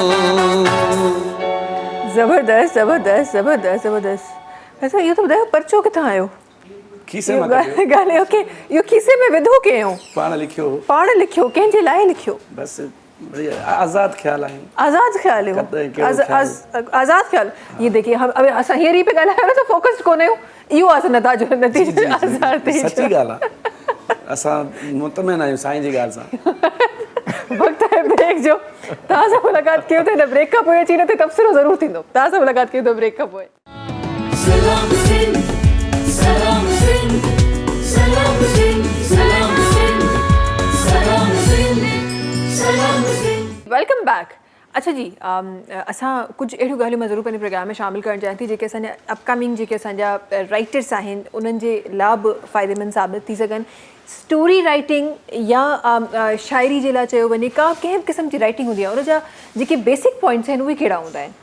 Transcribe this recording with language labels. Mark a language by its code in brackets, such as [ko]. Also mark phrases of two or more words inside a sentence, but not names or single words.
[sd] ज़बरदस्त ज़बरदस्त ज़बरदस्त ज़बरदस्त। अच्छा इहो त ॿुधायो परचो किथां आयो? खीसे मां कढियो, ॻाल्हि ओके, इहो खीसे में विधो कयो? पाण लिखियो, पाण लिखियो, कंहिंजे लाइ लिखियो? बसि बढ़िया आज़ाद ख्याल आहिनि। आज़ाद ख्याल हो, कॾहिं कहिड़ो ख्याल? आज़ाद ख्याल। [hi] ये देखिए हम अभी [sd] असां हींअर ई पे ॻाल्हायो न त फोकस्ड कोन्हे हो, इहो आहे नतीजो जी, नतीजो जी, जी, आज़ाद थी सची ॻाल्हि आहे। असां मुतमिन आहियूं साईं जी ॻाल्हि सां। वक़्तु आहे ब्रेक जो। तव्हां सां मुलाक़ात कयो त हिन ब्रेक खां पोइ अची न त तबसरो ज़रूरु थींदो। तव्हां सां मुलाक़ात कयो त ब्रेक खां पोइ। Salam Singh, Salam Singh, Salam Singh, Salam Singh, Salam Singh, Salam Singh. [en] welcome back. [sd] अच्छा जी, असां कुझु अहिड़ियूं ॻाल्हियूं मां ज़रूरु पंहिंजे प्रोग्राम में शामिलु करणु चाहियां थी जेके असांजा अपकमिंग जेके असांजा राइटर्स आहिनि उन्हनि जे लाइ बि फ़ाइदेमंद साबित थी सघनि। [en] story writing [sd] या शाइरी जे लाइ चयो वञे का कंहिं क़िस्म जी राइटिंग हूंदी आहे, उन जा जेके [en] basic points [sd] आहिनि उहे कहिड़ा हूंदा आहिनि?